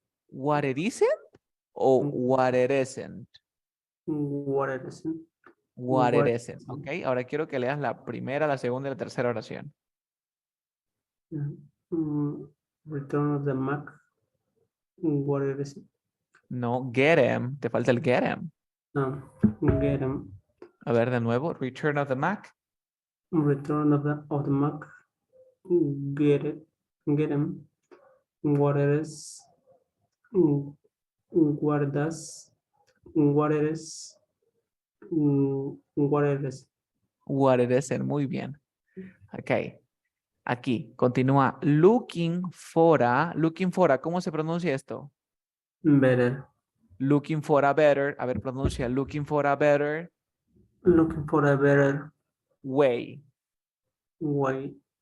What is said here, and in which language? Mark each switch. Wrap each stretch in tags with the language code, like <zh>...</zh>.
<en>What it isn't o what it isn't. what it is What it what isn't. Ok.</en> <es>Ahora quiero que leas la primera, la segunda y la tercera oración.</es> <en>mm, return of the Mac what it is</en> <es>No, get him. Te falta el get him.</es> <en>um, get them</en> <es>A ver de nuevo. Return of the Mac.</es> <en>return of the Mac get it get them what it is what it does what it is what it is What it isn't.</en> <es>Muy bien. Ok. Aquí, continúa.</es> <en>Looking for a,</en> <es>¿cómo se pronuncia esto?</es> <en>better Looking for a better,</en> <es>a ver, pronuncia,</es> <en>looking for a better looking for a better way, way</en>